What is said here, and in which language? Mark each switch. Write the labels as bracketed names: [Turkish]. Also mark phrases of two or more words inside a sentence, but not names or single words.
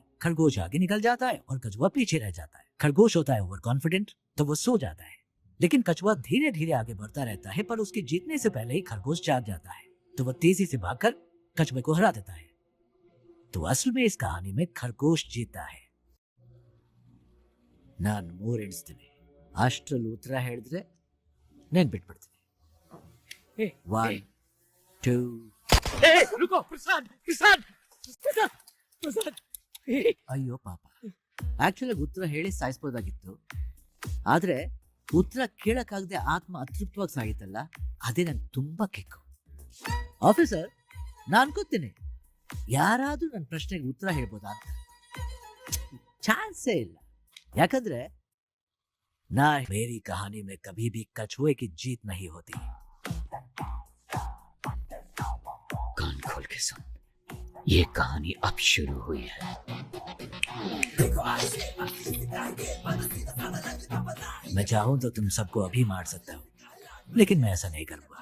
[Hindi] खरगोश आगे निकल जाता है और कछुआ पीछे रह जाता है। खरगोश होता है [English] over confident, [Hindi] तो वो सो जाता है, लेकिन कछुआ धीरे धीरे आगे बढ़ता रहता है, पर उसके जीतने से पहले ही खरगोश जाग जाता है, तो वो तेजी से भागकर कछुए को हरा देता है। तो असल में इस कहानी में खरगोश जीता है। [Kannada] नान ಮೂರು ಎಣಿಸ್ತೀನಿ, ಅಷ್ಟರಲ್ಲಿ ಉತ್ತರ ಹೇಳಿದ್ರೆ ನೆನ್ಪಿಟ್ಬಿಡ್ತೀನಿ। 1 2 [Hindi] रुको प्रसाद, प्रसाद, प्रसाद, प्रसाद। [Kannada] ಅಯ್ಯೋ ಪಾಪ, ಆಕ್ಚುಲಿ ಉತ್ತರ ಹೇಳಿ ಸಾಯಿಸಬಹುದಾಗಿತ್ತು, ಆದ್ರೆ ಉತ್ತರ ಕೇಳಕ್ಕಾಗದೆ ಆತ್ಮ ಅತೃಪ್ತವಾಗಿ ಸಾಗಿತ್ತಲ್ಲ, ಅದೇ ನಂಗೆ ತುಂಬಾ ಕಿಕ್ಕು. ಆಫೀಸರ್, ನಾನು ಅನ್ಕೋತೀನಿ ಯಾರಾದ್ರೂ ನನ್ನ ಪ್ರಶ್ನೆಗೆ ಉತ್ತರ ಹೇಳ್ಬೋದಾ ಅಂತ. ಚಾನ್ಸೇ ಇಲ್ಲ. [Hindi] ಯಾಕಂದ್ರೆ ना मेरी कहानी में कभी भी कछुए की जीत नहीं होती. कान खोल के सुन, ये कहानी अब शुरू हुई है. मैं चाहूं तो तुम सबको अभी मार सकता हूं, लेकिन मैं ऐसा नहीं करूंगा.